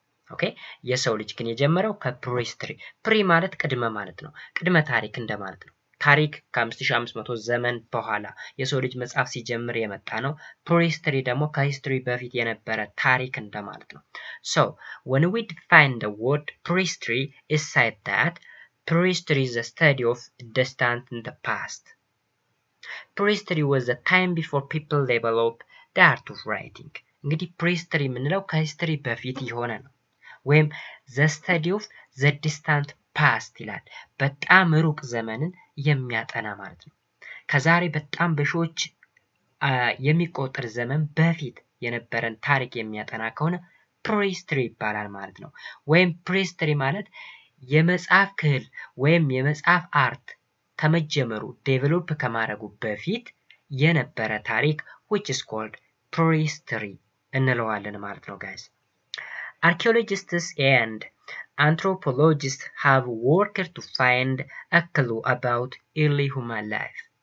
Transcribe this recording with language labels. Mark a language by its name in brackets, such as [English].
[Amharic] ኦኬ የሰው ልጅ ግን የጀመረው ከፕሪሂስትሪ። ፕሪ ማለት ቅድመ ማለት ነው። ቅድመ ታሪክ እንደማለት ነው። ታሪክ ከ5500 ዘመን በኋላ የሰው ልጅ መጻፍ ሲጀምር የመጣ ነው። ፕሪሂስትሪ ደግሞ ከሂስትሪ በፊት የነበረ ታሪክ እንደማለት ነው። [English] So, when we define the word prehistory, it said that prehistory is the study of distant in the past. Prehistory was the time before people developed the art of writing. [Amharic] እንግዲህ prehistory የምንለው ከሂስትሪ በፊት የሆነ ነው ወይም [English] the study of the distant past [Amharic] ይላል በጣም ሩቅ ዘመንን የሚያጠና ማለት ነው ከዛሬ በጣም በሺዎች የሚቆጠር ዘመን በፊት የነበረን ታሪክ የሚያጠና ከሆነ prehistory ይባላል ማለት ነው ወይም prehistory ማለት የመጽሐፍ ክህል ወይም የመጽሐፍ አርት ከመጀመሩ ዴቨሎፕ ከማድረጉ በፊት የነበረ ታሪክ [English] which is called prehistory [Amharic] እንለዋለን ማለት ነው guys. [English] Archaeologists and anthropologists have worked to find a clue about early human life.